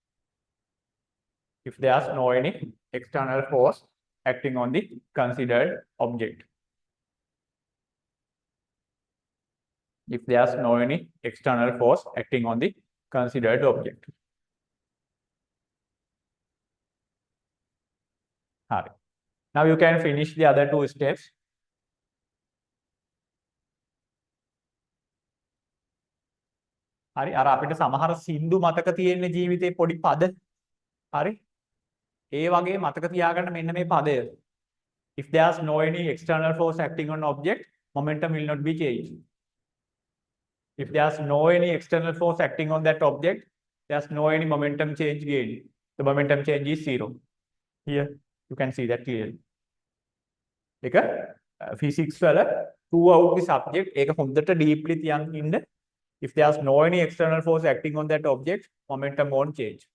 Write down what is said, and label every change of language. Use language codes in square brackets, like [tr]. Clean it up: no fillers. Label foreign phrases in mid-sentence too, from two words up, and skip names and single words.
[en] If there's no any external force acting on the considered object. If there's no any external force acting on the considered object. Right. Now you can finish the other two steps. [si] හරි අර අපිට සමහර සින්දු මතක තියෙන ජීවිතේ පොඩි පද හරි ඒ වගේ මතක තියාගන්න මෙන්න මේ පදය. [en] If there's no any external force acting on object, momentum will not be changed. If there's no any external force acting on that object, there's no any momentum change gain. The momentum change is zero. Here you can see that clearly. [si] ඒක physics වල [en] throughout the subject [si] ඒක හොඳට deeply තියන් ඉන්න. [en] If there's no any external force acting on that object, momentum won't change.